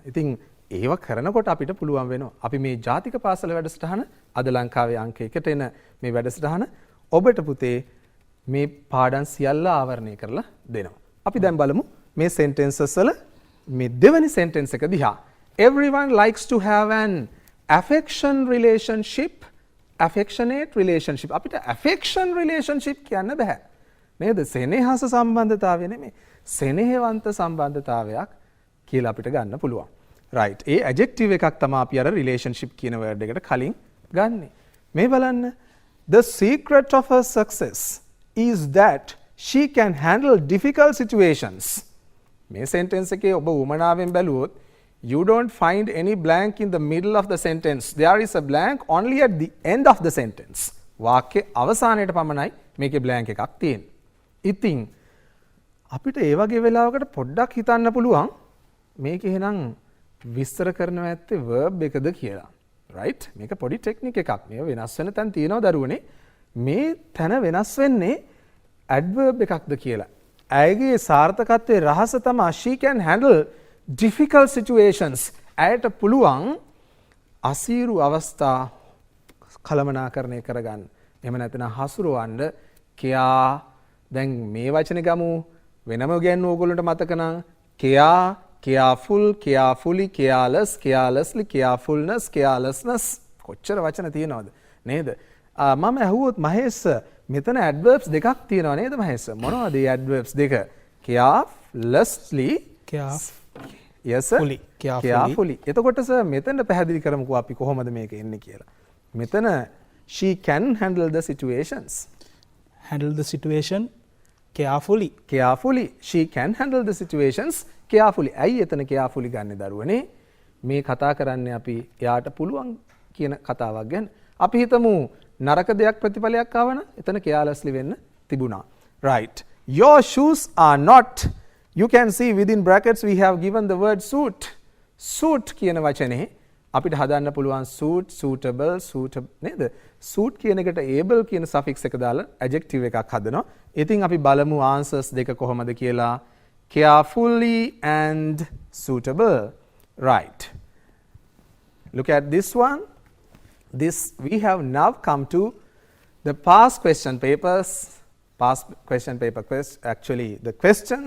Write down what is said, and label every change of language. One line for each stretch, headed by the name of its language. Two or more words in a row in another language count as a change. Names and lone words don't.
Sinhala: ඉතින් ඒව කරනකොට අපිට පුළුවන් වෙනවා. අපි මේ ජාතික පාසල වැඩසටහන අද ලංකාවේ අංක 1ට එන මේ වැඩසටහන ඔබට පුතේ මේ පාඩම් සියල්ල ආවරණය කරලා දෙනවා. අපි දැන් බලමු මේ sentences වල මේ දෙවෙනි sentence එක දිහා.
English: Everyone likes to have an affection relationship. affectionate relationship.
Sinhala: අපිට
English: affection relationship
Sinhala: කියන්න බෑ. නේද? සෙනෙහස සම්බන්ධතාවය නෙමෙයි. සෙනෙහවන්ත සම්බන්ධතාවයක් කියලා අපිට ගන්න පුළුවන්. right. ඒ adjective එකක් තමයි අපි අර relationship කියන word එකට කලින් ගන්නෙ. මේ බලන්න.
English: The secret of her success is that she can handle difficult situations.
Sinhala: මේ sentence එකේ ඔබ උමනාවෙන් බැලුවොත්
English: you don't find any blank in the middle of the sentence. There is a blank only at the end of the sentence.
Sinhala: වාක්‍ය අවසානයේට පමණයි මේකේ blank එකක් තියෙන්නේ. ඉතින් අපිට ඒ වගේ වෙලාවකට පොඩ්ඩක් හිතන්න පුළුවන් මේක එහෙනම් විස්තර කරනවා ඇත්තේ verb එකද කියලා. right? මේක පොඩි ටෙක්නික් එකක්. මේක වෙනස් වෙන තැන් තියෙනවා දරුවනේ. මේ තැන වෙනස් වෙන්නේ adverb එකක්ද කියලා. ඇයගේ සාර්ථකත්වයේ රහස තමයි
English: she can handle difficult situations.
Sinhala: ඇයට පුළුවන් අසීරු අවස්ථා කළමනාකරණය කරගන්න. එහෙම නැත්නම් හසුරවන්න care. දැන් මේ වචනේ ගමු වෙනම ගන්නේ ඕගොල්ලන්ට මතක නම්
English: care, careful, carefully, careless, carelessly, carefulness, carelessness
Sinhala: කොච්චර වචන තියෙනවද නේද? මම අහුවොත් මහේෂ් මෙතන adverbs දෙකක් තියෙනවා නේද මහේෂ්? මොනවද මේ adverbs දෙක?
English: carelessly, yes sir. carefully.
Sinhala: එතකොට සර් මෙතන පැහැදිලි කරමුකෝ අපි කොහොමද මේක එන්නේ කියලා. මෙතන
English: she can handle the situations. handle the situation carefully. carefully. she can handle the situations carefully.
Sinhala: ඇයි එතන carefully ගන්න දරුවනේ? මේ කතා කරන්නේ අපි එයාට පුළුවන් කියන කතාවක් ගැන. අපි හිතමු නරක දෙයක් ප්‍රතිඵලයක් ආවනම් එතන carelessly වෙන්න තිබුණා.
English: right. your shoes are not. You can see within brackets we have given the word suit.
Sinhala: suit කියන වචනේ අපිට හදන්න පුළුවන්
English: suit, suitable, suitable
Sinhala: නේද? suit කියන එකට able කියන suffix එක දාලා adjective එකක් හදනවා. ඉතින් අපි බලමු answers දෙක කොහොමද කියලා.
English: Carefully and suitable. Right. Look at this one. This we have now come to the past question papers. Past question paper actually the questions.